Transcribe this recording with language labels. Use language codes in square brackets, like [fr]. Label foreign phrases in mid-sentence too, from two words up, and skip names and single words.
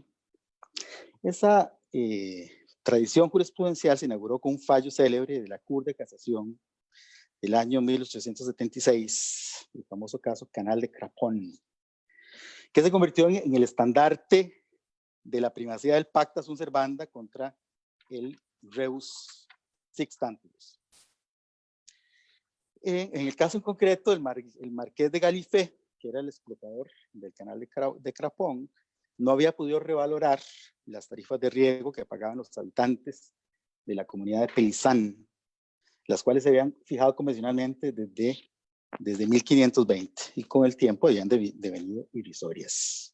[es] Esa tradición jurisprudencial se inauguró con un fallo célebre de la Cour de Casación del año 1876, el famoso caso Canal de Craponne, que se convirtió en el estandarte de la primacía del [la] pacta sunt servanda [es] contra el [la] rebus sic stantibus. [es] En el caso en concreto, el marqués de Galifet, que era el explotador del canal de Craponne, no había podido revalorar las tarifas de riego que pagaban los habitantes de la comunidad de Pelizán, las cuales se habían fijado convencionalmente desde 1520 y con el tiempo habían devenido irrisorias.